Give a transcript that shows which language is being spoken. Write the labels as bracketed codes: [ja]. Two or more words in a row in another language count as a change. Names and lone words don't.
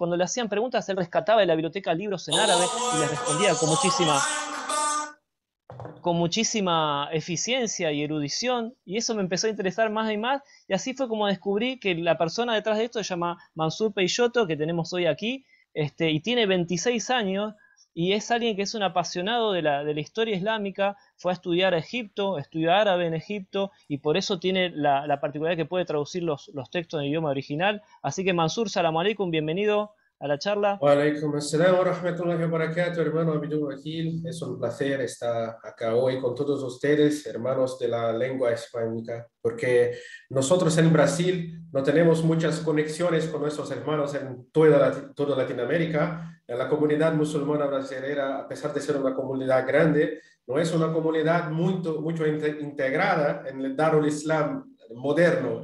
[es] Cuando le hacían preguntas, él rescataba de la biblioteca libros en árabe y les respondía con muchísima eficiencia y erudición, y eso me empezó a interesar más y más, y así fue como descubrí que la persona detrás de esto se llama Mansur Peixoto, que tenemos hoy aquí, y tiene 26 años, y es alguien que es un apasionado de la historia islámica, fue a estudiar a Egipto, estudió árabe en Egipto, y por eso tiene la particularidad que puede traducir los textos en idioma original. Así que Mansur, [ar] سلام عليكم, [es] bienvenido a la charla. [ar] وعليكم السلام ورحمة الله وبركاته, hermano Abdul Wakil. [es] Es un placer estar acá hoy con todos ustedes, hermanos de la lengua hispánica, porque nosotros en Brasil no tenemos muchas conexiones con nuestros hermanos en toda Latinoamérica. La comunidad musulmana brasileña, a pesar de ser una comunidad grande, no es una comunidad mucho integrada en el [ar] دار الإسلام [es] moderno.